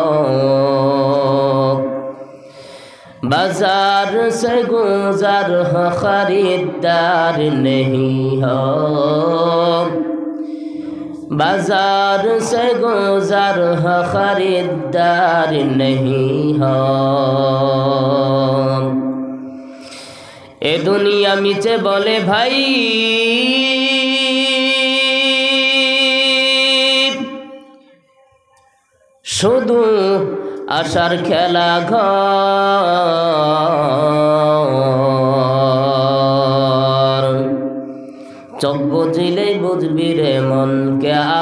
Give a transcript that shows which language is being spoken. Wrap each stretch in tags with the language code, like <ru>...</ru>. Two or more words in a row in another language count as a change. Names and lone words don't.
<ur>بازار سے گزر ہو خریدار نہیں ہو بازار سے گزر ہو خریدار نہیں ہو</ur> <bn>এ দুনিয়া মিছে বলে ভাই শুধু আশার খেলা ঘর চোখ বুঝিলেই বুঝবি রে মন কে</bn>